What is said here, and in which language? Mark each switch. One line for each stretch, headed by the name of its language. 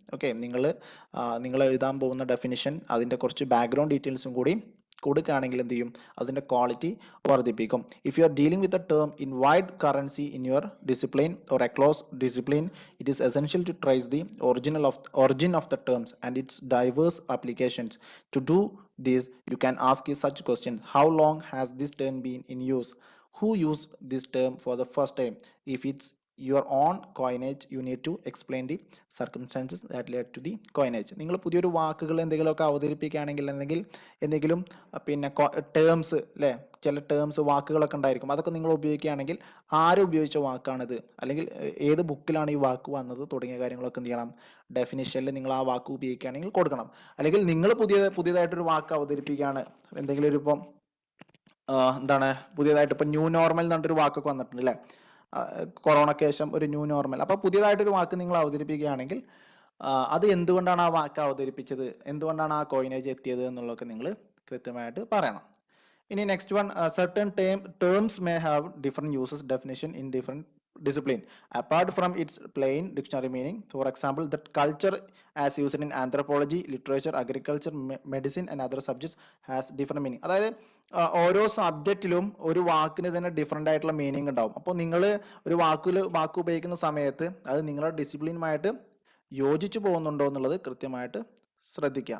Malayalam: Okay, നിങ്ങൾ എഴുതാൻ പോകുന്ന ഡെഫിനിഷൻ അതിൻ്റെ കുറച്ച് ബാക്ക്ഗ്രൗണ്ട് ഡീറ്റെയിൽസും കൂടി കൊടുക്കുകയാണെങ്കിൽ എന്ത് ചെയ്യും, അതിൻ്റെ ക്വാളിറ്റി വർദ്ധിപ്പിക്കും.
English: If you are dealing with a term in wide currency in your discipline or across discipline, it is essential to trace the origin of the terms and its diverse applications. To do this, you can ask such questions: how long has this term been in use? Who used this term for the first time? If it's your own coinage you need to explain the circumstances that led to the coinage.
Malayalam: നിങ്ങൾ പുതിയൊരു വാക്കുകൾ എന്തെങ്കിലുമൊക്കെ അവതരിപ്പിക്കുകയാണെങ്കിൽ അല്ലെങ്കിൽ എന്തെങ്കിലും പിന്നെ terms അല്ലേ, ചില terms വാക്കുകളൊക്കെ ഉണ്ടായിരിക്കും, അതൊക്കെ നിങ്ങൾ ഉപയോഗിക്കുകയാണെങ്കിൽ ആര് ഉപയോഗിച്ച വാക്കാണിത്, അല്ലെങ്കിൽ ഏത് ബുക്കിലാണ് ഈ വാക്ക് വന്നത് തുടങ്ങിയ കാര്യങ്ങളൊക്കെ എന്ത് ചെയ്യണം, ഡെഫിനിഷനിൽ നിങ്ങൾ ആ വാക്ക് ഉപയോഗിക്കുകയാണെങ്കിൽ കൊടുക്കണം. അല്ലെങ്കിൽ നിങ്ങൾ പുതിയതായിട്ടൊരു വാക്ക് അവതരിപ്പിക്കുകയാണ്, എന്തെങ്കിലും ഒരു ഇപ്പം എന്താണ് പുതിയതായിട്ട് ഇപ്പം ന്യൂ നോർമൽ എന്ന് പറഞ്ഞിട്ടൊരു വാക്കൊക്കെ വന്നിട്ടുണ്ട് അല്ലേ, കൊറോണയ്ക്ക് ശേഷം ഒരു ന്യൂ നോർമൽ. അപ്പോൾ പുതിയതായിട്ടൊരു വാക്ക് നിങ്ങൾ അവതരിപ്പിക്കുകയാണെങ്കിൽ അത് എന്തുകൊണ്ടാണ് ആ വാക്ക് അവതരിപ്പിച്ചത്, എന്തുകൊണ്ടാണ് ആ കോയിനേജ് എത്തിയത് എന്നുള്ളതൊക്കെ നിങ്ങൾ കൃത്യമായിട്ട് പറയണം.
English: ഇനി next one, certain terms may have different uses definition in different discipline apart from its plain dictionary meaning. For example, that culture as used in anthropology, literature, agriculture, medicine and other subjects has different meaning.
Malayalam: അതായത് ഓരോ സബ്ജക്റ്റിലും ഒരു വാക്കിന് തന്നെ different ആയിട്ടുള്ള meaning ഉണ്ടാവും. അപ്പോൾ നിങ്ങൾ ഒരു വാക്ക് ഉപയോഗിക്കുന്ന സമയത്ത് അത് നിങ്ങളുടെ ഡിസിപ്ലിനുമായിട്ട് യോജിച്ചു പോകുന്നുണ്ടോ എന്നുള്ളത് കൃത്യമായിട്ട് ശ്രദ്ധിക്കുക.